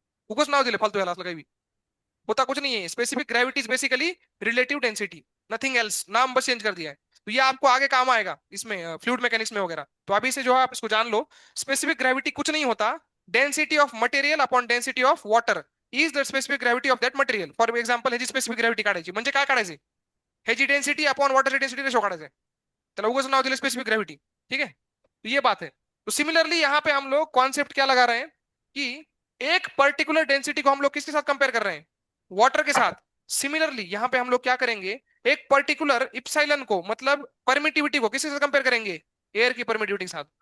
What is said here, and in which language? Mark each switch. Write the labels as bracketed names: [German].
[Hindi] उगस ना हो दिले फालतू हालात लगाई भी, होता कुछ नहीं है। [English] specific gravity is basically relative density, nothing else, [Hindi] नाम बस चेंज कर दिया है। तो ये आपको आगे काम आएगा इसमें, फ्लूइड मैकेनिक्स में वगैरह। तो अभी से जो है आप इसको जान लो। स्पेसिफिक ग्रेविटी कुछ नहीं होता, [English] Density of material upon density of water is the specific gravity of that material. [Marathi] For example ह्याची स्पेसिफिक ग्रेविटी काढायची म्हणजे काय काढायचे, ह्याची डेंसिटी अपॉन वाटरची डेंसिटी रेशो काढायचे, त्याला उगाच नाव दिलं स्पेसिफिक ग्रेविटी। [Hindi] ठीक है, तो ये बात है। तो सिमिलरली यहाँ पे हम लोग कॉन्सेप्ट क्या लगा रहे हैं कि एक पर्टिकुलर डेंसिटी को हम लोग किसके साथ कंपेयर कर रहे हैं, वाटर के साथ। सिमिलरली यहाँ पे हम लोग क्या करेंगे, एक पर्टिकुलर इप्सिलॉन को मतलब परमिटिविटी को किसके साथ कंपेयर करेंगे, एयर की परमिटिविटी के साथ।